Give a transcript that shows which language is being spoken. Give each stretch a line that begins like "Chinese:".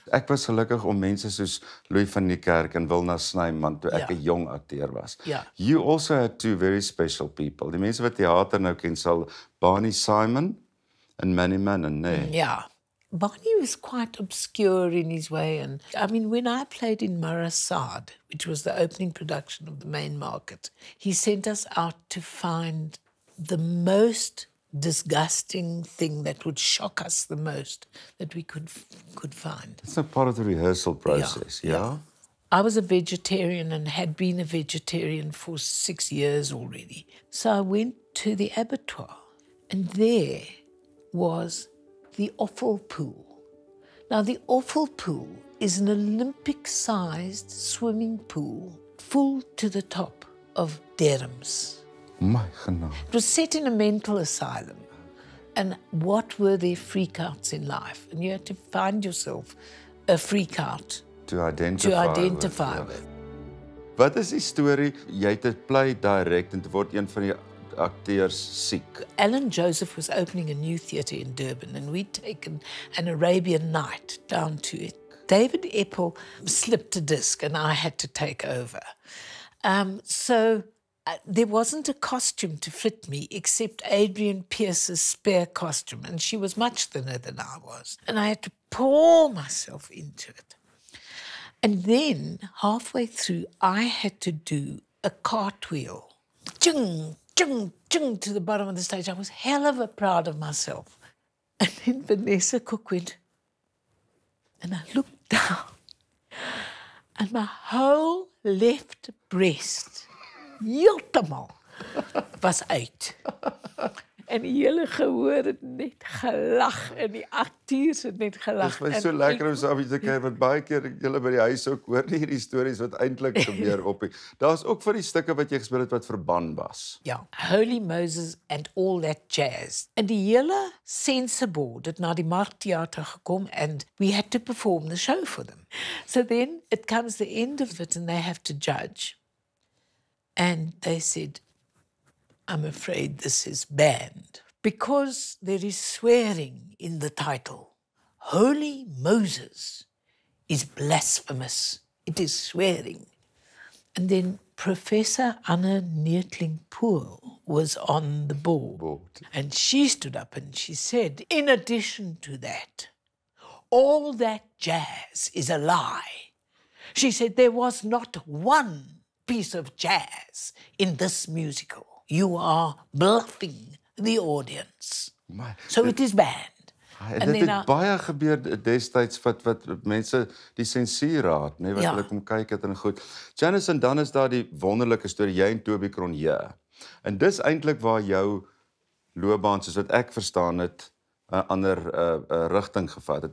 Afrikaans: Ek was gelukkig om mense soos Louis van Niekerk en Wilna Snyman toe ek 'n jong akteur was. Ja.
English: You also had two very special people.
Afrikaans: Die mense wat theater nou ken sal Barney Simon en Manny Mannon, nee.
English: Yeah. Barney was quite obscure in his way. And I mean, when I played in Marasad, which was the opening production of the main market, he sent us out to find the most disgusting thing that would shock us the most that we could find. It's a part of the rehearsal process, yeah? I was a vegetarian and had been a vegetarian for 6 years already. So I went to the abattoir and there was the offal pool. Now, the offal pool is an Olympic-sized swimming pool full to the top of derms.
Afrikaans: My genade.
English: It was set in a mental asylum. And what were their freakouts in life? And you had to find yourself a freakout To identify with.
Afrikaans: Wat is die storie? Jy het 'n play direct en dit word een van die akteurs siek.
English: Alan Joseph was opening a new theatre in Durban, and we'd taken an Arabian Night down to it. David Epple slipped a disc, and I had to take over. So there wasn't a costume to fit me except Adrian Pierce's spare costume, and she was much thinner than I was. And I had to pour myself into it. And then, halfway through, I had to do a cartwheel. Chung, chung, chung, to the bottom of the stage. I was hell of a proud of myself. And then Vanessa Cook went, and I looked down, and my whole left breast, heeltemal, was uit.
Afrikaans: En die hele gehoor het net gelag en die akteurs het net gelag. Dit is so lekker om saam te kyk, want baie keer julle by die huis ook hoor nie hierdie stories wat eintlik gebeur op nie. Daar's ook van die stukke wat jy gespeel het wat verban was. Ja, Holy Moses and all that jazz. En die hele sensorboard het na die Markteater gekom
English: and we had to perform the show for them. So then it comes the end of it and they have to judge. And they said, I'm afraid this is banned because there is swearing in the title. Holy Moses is blasphemous. It is swearing. And then Professor Anna Neertling-Pool was on the board. And she stood up and she said, in addition to that, all that jazz is a lie. She said, there was not one piece of jazz in this musical. You are bluffing the audience. So it is banned.
Afrikaans: En dit het baie gebeur destyds wat mense die sensuurraad, nee, wat Ja. hulle kom kyk het en goed. Janice, en dan is daar die wonderlike storie, jy en Toby Cronje. En dis eintlik waar jou loopbaan, soos wat ek verstaan het, 'n ander rigting gevat het.